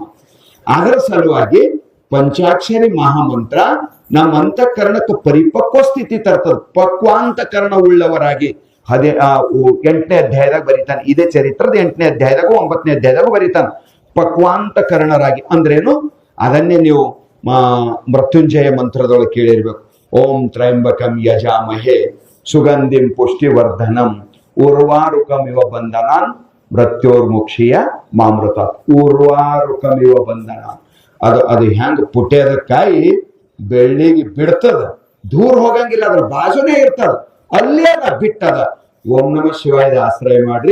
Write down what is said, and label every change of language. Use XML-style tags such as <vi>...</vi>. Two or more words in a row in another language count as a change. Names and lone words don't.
<kn>ಅದರ ಸಲುವಾಗಿ ಪಂಚಾಕ್ಷರಿ ಮಹಾಮಂತ್ರ ನಮ್ಮ ಅಂತಃಕರಣಕ್ಕೆ ಪರಿಪಕ್ವ ಸ್ಥಿತಿ ತರ್ತದ. ಪಕ್ವಾಂತಕರಣ ಉಳ್ಳವರಾಗಿ 8ನೇ ಅಧ್ಯಾಯದಾಗ ಬರೀತಾನೆ. ಇದೇ ಚರಿತ್ರದ 8ನೇ ಅಧ್ಯಾಯದಾಗ 9ನೇ ಅಧ್ಯಾಯದಾಗ ಬರೀತಾನೆ. ಪಕ್ವಾಂತಕರಣರಾಗಿ ಅಂದ್ರೇನು ಅದನ್ನೇ ನೀವು ಮೃತ್ಯುಂಜಯ ಮಂತ್ರದೊಳಗೆ ಕೇಳಿರ್ಬೇಕು.</kn> <sa>ಓಂ ತ್ರಯಂಬಕಂ ಯಜಾಮಹೇ ಸುಗಂಧಿಂ ಪುಷ್ಟಿವರ್ಧನಂ ಉರ್ವಾರುಕಮಿವ ಬಂಧನಾನ್ ಮೃತ್ಯೋರ್ಮುಕ್ಷಿಯ ಮಾಮೃತ. ಉರ್ವಾರುಕಮಿವ ಬಂಧನ,</sa> <kn>ಅದು ಹೆಂಗ ಪುಟ್ಯದ ಕಾಯಿ ಬೆಳ್ಳಿಗೆ ಬಿಡ್ತದ, ದೂರ ಹೋಗಂಗಿಲ್ಲ, ಅದ್ರ ಬಾಜುನೇ ಇರ್ತದ, ಅಲ್ಲೇ ಅದ ಬಿಟ್ಟದ.</kn> <sa>ಓಂ ನಮ ಶಿವಾಯ</sa> <kn>ಆಶ್ರಯ ಮಾಡ್ರಿ.</kn>